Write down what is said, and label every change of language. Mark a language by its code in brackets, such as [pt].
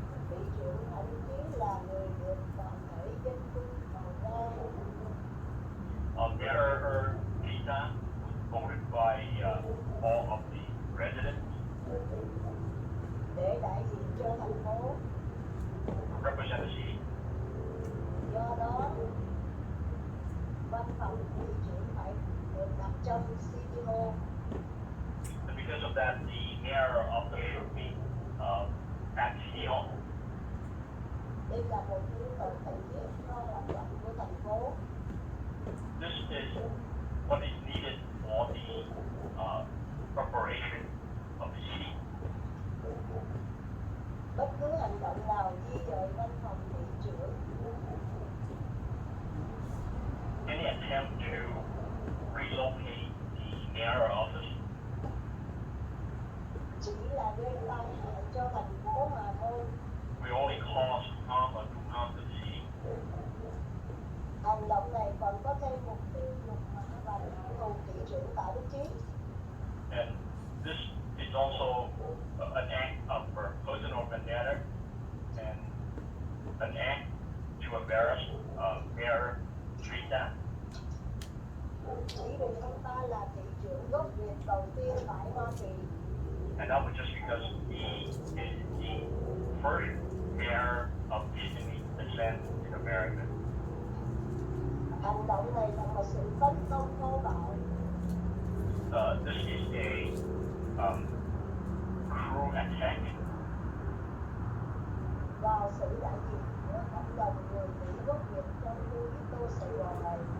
[vi] Thị trưởng thậm chí là người được toàn thể dân cư bầu ra. [en] Mayor Gita was voted by all of the residents. [vi] Để đại diện cho thành phố. [en] Represent the city. [vi] Do đó, văn phòng thị trưởng phải được đặt trong City Hall. [en] And because of that, the mayor office should be at City Hall. [vi] Đây là một yêu cầu cần thiết cho hoạt động của thành phố. [en] This is what is needed for the preparation of the city. [vi] Bất cứ hành động nào di dời văn phòng thị trưởng. [en] Any attempt to relocate the mayor office [vi] Chỉ là gây tai hại cho thành phố mà thôi. [en] will only cause harm or do harm to the city. [vi] Hành động này còn có thêm mục tiêu nhục mạ và thù thị trưởng Tạ Đức Chí. [en] And this is also an act of personal vendetta and an act to embarrass Mayor Trita. [vi] Chỉ vì ông ta là thị trưởng gốc Việt đầu tiên tại Hoa Kỳ. [en] And that was just because he is the first mayor of Vietnamese descent in America. [vi] hành động này là một sự tấn công thô bạo. [en] This is a cruel attack [vi] Vào sự đại diện của cộng đồng người Mỹ gốc Việt trong khu Kitô Sài Gòn này.